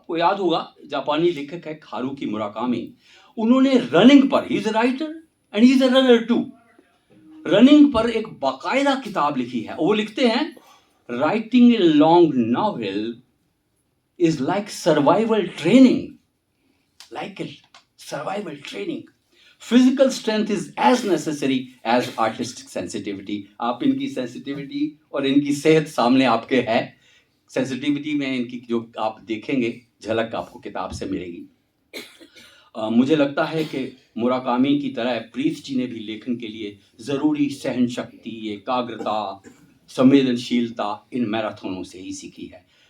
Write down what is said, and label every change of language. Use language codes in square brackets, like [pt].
[hi] आपको याद होगा जापानी लेखक है हारुकी मुराकामी, उन्होंने रनिंग पर, [en] he is a writer and he is a runner too, [hi] running पर एक बाकायदा किताब लिखी है। वो लिखते हैं, [en] Writing a long novel is like survival training, like a survival training. Physical strength is as necessary as artistic sensitivity. [hi] आप इनकी सेंसिटिविटी और इनकी सेहत सामने आपके है। सेंसिटिविटी में इनकी जो आप देखेंगे झलक आपको किताब से मिलेगी। मुझे लगता है कि मुराकामी की तरह प्रीत जी ने भी लेखन के लिए ज़रूरी सहन शक्ति, एकाग्रता, संवेदनशीलता इन मैराथनों से ही सीखी है।